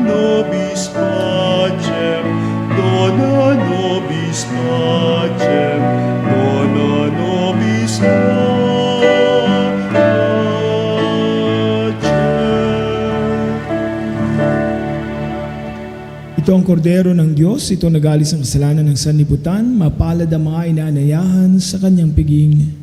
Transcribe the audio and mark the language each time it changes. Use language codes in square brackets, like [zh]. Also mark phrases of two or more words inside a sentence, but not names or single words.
[la] nobis pacem, dona nobis pacem, dona nobis pacem. [tl] Ito ang kordero ng Diyos, ito nagalis ang kasalanan ng sanlibutan, mapalad ang mga inaanayahan sa kanyang piging.